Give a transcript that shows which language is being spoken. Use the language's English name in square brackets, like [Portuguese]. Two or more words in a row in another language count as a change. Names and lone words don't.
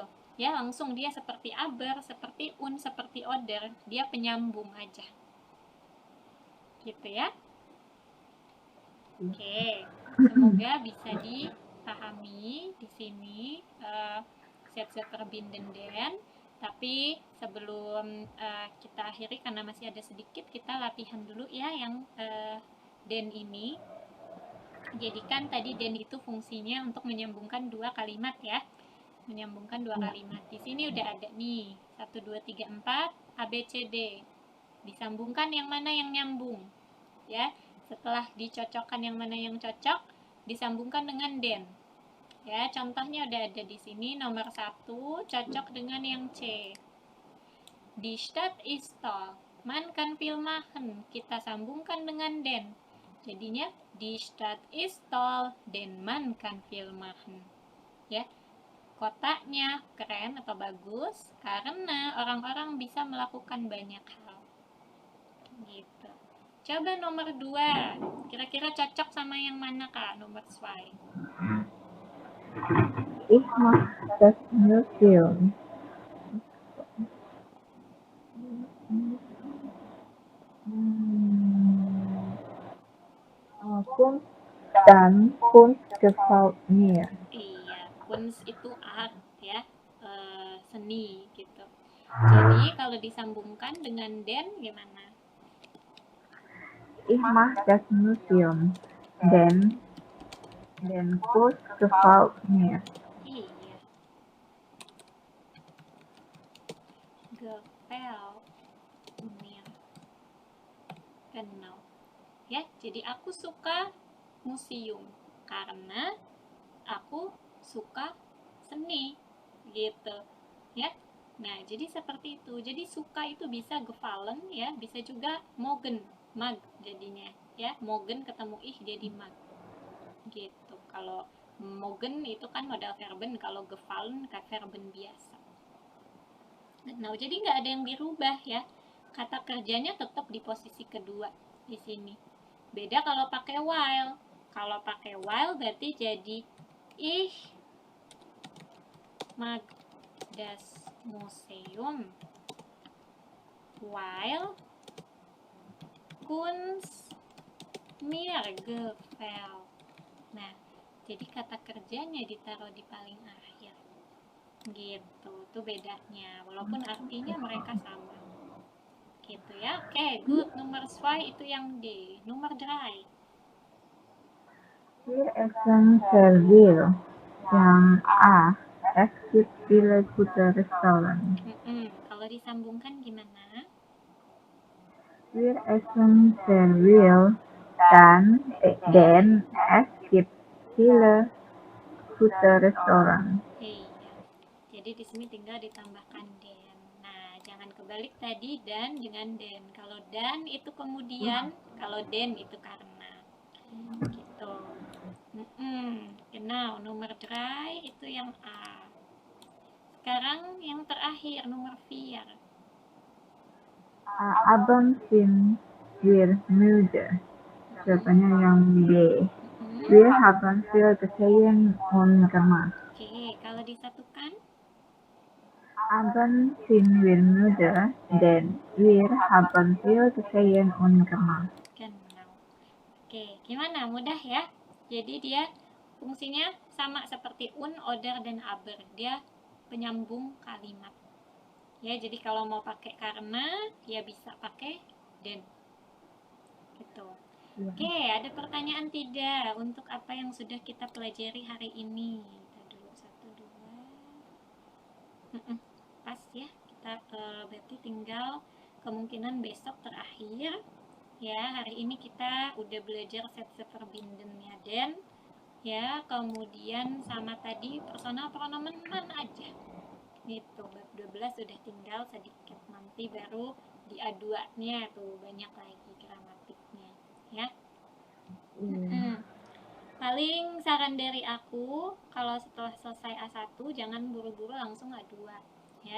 [Indonesian] Ya, langsung dia seperti aber, seperti seperti oder, dia penyambung aja. Gitu ya. Oke, semoga bisa dipahami di sini [German] set-set verbinden den. [Indonesian] Tapi sebelum kita akhiri, karena masih ada sedikit, kita latihan dulu ya yang den ini. Jadikan tadi den itu fungsinya untuk menyambungkan dua kalimat ya. Menyambungkan dua kalimat. Di sini udah ada nih 1, 2, 3, 4 ABCD. Disambungkan yang mana yang nyambung, ya. Setelah dicocokkan yang mana yang cocok, disambungkan dengan den. Ya, contohnya udah ada di sini. Nomor 1 cocok dengan yang C. [German] Die Stadt ist toll. Man kann viel machen. [Indonesian] Kita sambungkan dengan den. [German] Jadinya die Stadt ist toll, denn man kann viel machen. [Indonesian] Ya. Kotanya keren atau bagus karena orang-orang bisa melakukan banyak hal. Gitu. Coba nomor 2. Kira-kira cocok sama yang mana, Kak? Nomor 2. [German] Ich mag das Museum. Kunst dan Kunst gefällt mir. [Indonesian] Iya, Kunst itu art ya, seni gitu. Jadi kalau disambungkan dengan den gimana? [German] Ich mag das Museum, denn Kunst gefällt mir. Iya. Gefällt mir. Genau. [Indonesian] Ya, jadi aku suka museum karena aku suka seni gitu ya. Nah, jadi seperti itu. Jadi suka itu bisa gefallen ya, bisa juga mogen, mag jadinya ya. Mogen ketemu ih jadi mag gitu. Kalau mogen itu kan [German] modal verben, [Indonesian] kalau gefallen kayak verben biasa. Nah, jadi nggak ada yang dirubah ya. Kata kerjanya tetap di posisi kedua di sini. Beda kalau pakai while. Kalau pakai while berarti jadi [German] ich mag das Museum while Kunst mir gefällt. [Indonesian] Nah, jadi kata kerjanya ditaruh di paling akhir. Gitu, itu bedanya. Walaupun artinya mereka sama. Gitu ya. Oke, good. Nomor 2 itu yang D. Nomor 3. [German] Wir essen sehr viel. [Indonesian] Yang A. [German] Es gibt viele gute Restaurants. [Indonesian] Kalau disambungkan gimana? [German] Wir essen sehr viel. Denn es gibt viele gute Restaurants. [Indonesian] Iya. Jadi di sini tinggal ditambahkan den. Nah, jangan kebalik tadi dan dengan den. Kalau dan itu kemudian, kalau den itu karena. Gitu. Genau, nomor 3 itu yang A. Sekarang yang terakhir nomor 4. [German] Abang sind wir müde. [Indonesian] Jawabannya yang B. [German] Wir haben viel gesehen und gemacht. [Indonesian] Oke, kalau disatukan [German] Abend sind wir müde, denn wir haben viel gesehen und gemacht. genau. [Indonesian] Oke, gimana? Mudah ya? Jadi dia fungsinya sama seperti un, oder, dan aber. Dia penyambung kalimat. Ya, jadi kalau mau pakai karena, ya bisa pakai den. Gitu. Oke, ada pertanyaan tidak untuk apa yang sudah kita pelajari hari ini? Kita dulu 1, 2. Pas ya. Kita berarti tinggal kemungkinan besok terakhir. Ya, hari ini kita udah belajar [German] Sätze verbindennya den. [Indonesian] Ya, kemudian sama tadi [German] personal pronomen man [Indonesian] aja. Gitu, bab 12 sudah tinggal sedikit, nanti baru di A2-nya tuh banyak lagi gramatiknya ya. Paling saran dari aku, kalau setelah selesai A1 jangan buru-buru langsung A2 ya.